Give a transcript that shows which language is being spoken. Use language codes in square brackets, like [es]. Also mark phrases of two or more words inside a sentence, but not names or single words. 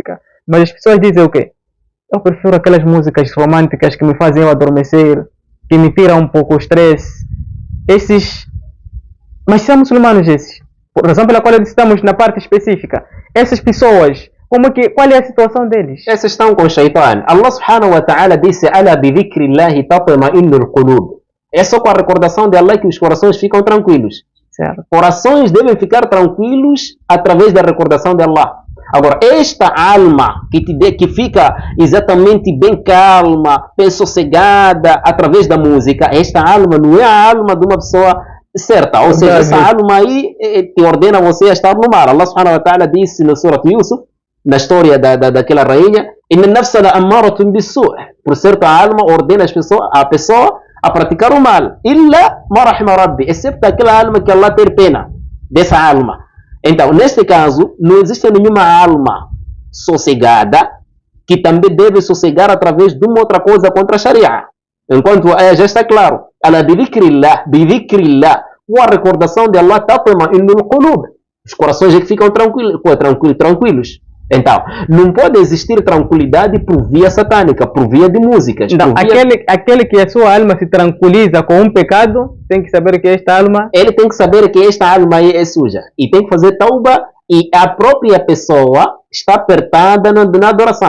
[pt] Mas as pessoas dizem o quê? Eu prefiro aquelas músicas românticas que me fazem eu adormecer, que me tiram um pouco o estresse. Esses. Mas são muçulmanos esses. Por razão pela qual estamos na parte específica. Essas pessoas, qual é a situação deles? Essas estão com o Shaitan. [ar] الله سبحانه وتعالى disse: ألا بذكر الله تطمئن القلوب. [pt] É só com a recordação de Allah que os corações ficam tranquilos. Certo. Corações devem ficar tranquilos através da recordação de Allah. Agora, esta alma que fica exatamente bem calma, bem sossegada através da música, esta alma não é a alma de uma pessoa certa. Ou seja, essa alma aí te ordena você a estar no mar. [ar] الله سبحانه وتعالى disse no Surah Yusuf, na história daquela rainha, إن النفس لأمارة بالسوء'. [pt] Por certo, a alma ordena a pessoa a praticar o mal. [ar] إلا ما رحم ربي. [pt] Excepto aquela alma que Allah ter pena dessa alma. Então, neste caso, não existe nenhuma alma sossegada que também deve sossegar através de uma outra coisa contra a Sharia. Enquanto já está claro. [ar] ألا بذكر الله, [pt] com a recordação de Allah, [ar] تطمئن القلوب. [pt] Os corações é que ficam tranquilos. Então, não pode existir tranquilidade por via satânica, por via de músicas. Então, aquele que a sua alma se tranquiliza com um pecado, tem que saber que esta alma... Ele tem que saber que esta alma é suja. E tem que fazer tauba, e a própria pessoa está apertada na adoração.